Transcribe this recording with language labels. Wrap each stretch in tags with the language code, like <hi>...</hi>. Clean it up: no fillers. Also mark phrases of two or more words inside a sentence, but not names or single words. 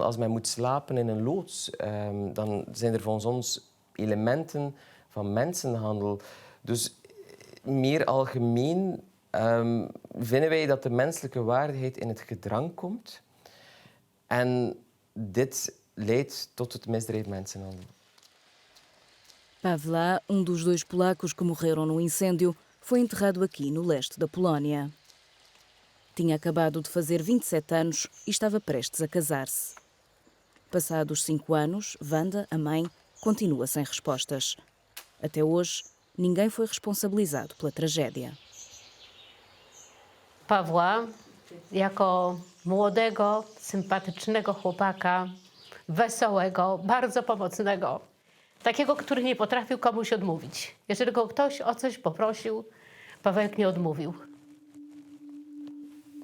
<nl>Als men moet slapen in een loods, dan zijn er volgens ons elementen van mensenhandel. Dus meer algemeen vinden wij dat de menselijke waardigheid in het gedrang komt. En dit leidt tot het misdrijf mensenhandel.</nl> <pt>Pavla, dos 2 polacos que morreram no incêndio, foi enterrado aqui no leste da Polónia. Tinha acabado de fazer 27 anos e estava prestes a casar-se. Passados 5 anos, Wanda, a mãe, continua sem respostas. Até hoje, ninguém foi responsabilizado pela tragédia.</pt> <pl>Pawła jako młodego, sympatycznego chłopaka, wesołego, bardzo pomocnego. Takiego, który nie potrafił komuś odmówić. Jeżeli go ktoś o coś poprosił, Pawełek nie odmówił.</pl>